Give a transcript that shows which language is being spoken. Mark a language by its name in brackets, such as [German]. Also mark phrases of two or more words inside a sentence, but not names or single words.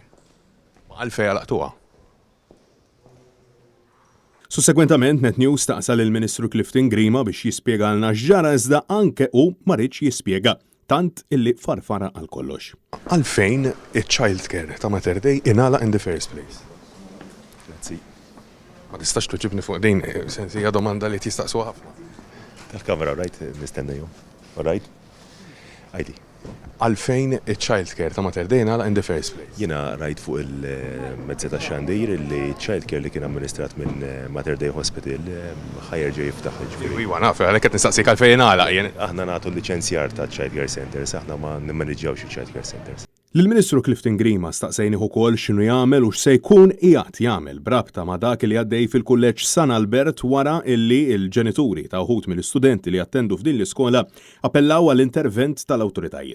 [Maltese] Għalfejn għalaqtuha? Sussegwentament Net News taqsal il-Ministru Clifton Grima biex jispjegalna x'ġara iżda anke hu ma ridx jispjega tant illi farfara għal kollox. Għalfejn iċ- [English] child care [Maltese] ta' Mater Dei ingħalaq [English] in the first place? [Maltese] Grazzi. Ma tistax tuġibni fuq din, sensi hija domanda li tistaqsu ħafna. Tal-kamera, rajt, nistenna jom. Rajt? Għajdi. Għalfejn iċ- [English] child care [Maltese] ta' Mater Dei ingħalaq [English] in the first place? [Maltese] Jiena rajt fuq il-mezza ta' xandir li [English] child care [Maltese] li kien amministrat minn Mater Dei Hospital ħajjerġa' jiftaħ ġifieri. Iwa naf, għalhekk qed nistaqsik għalfejn ingħalaq jien. Aħna nagħtu l-liċenzjar ta' [English] child care centers, [Maltese] aħna ma nimmaneġġjawx il- [English] child care centers. [Maltese] Lill-Ministru Clifton Grima staqsejnieh ukoll x'inhu jagħmel u x'se jkun qiegħed jagħmel brabta ma' dak li għaddej fil-kulleġġ San Albert wara illi l-ġenituri ta' wħud mill-istudenti li attendu f'din l-iskola appellaw għall-intervent tal-awtoritajiet.